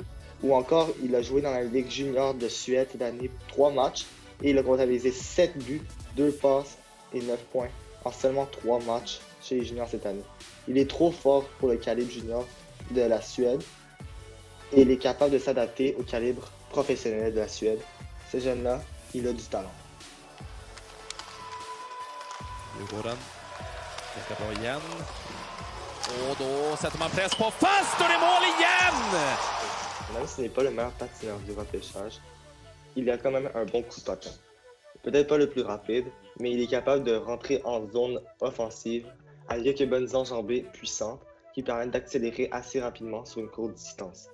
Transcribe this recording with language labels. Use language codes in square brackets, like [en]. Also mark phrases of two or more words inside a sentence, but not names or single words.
[fr] Ou encore, il a joué dans la Ligue junior de Suède cette année 3 matchs, et il a comptabilisé 7 buts, 2 passes et 9 points en seulement 3 matchs chez les juniors cette année. Il est trop fort pour le calibre junior de la Suède, et il est capable de s'adapter au calibre professionnel de la Suède. Ce jeune-là, il a du talent. [sv] Djurgården pekar bra igen. Och då sätter man press på fast och det är mål igen! [fr] Même si ce n'est pas le meilleur patineur du repêchage, il a quand même un bon coup de patin. Peut-être pas le plus rapide, mais il est capable de rentrer en zone offensive avec quelques bonnes enjambées puissantes qui permettent d'accélérer assez rapidement sur une courte distance.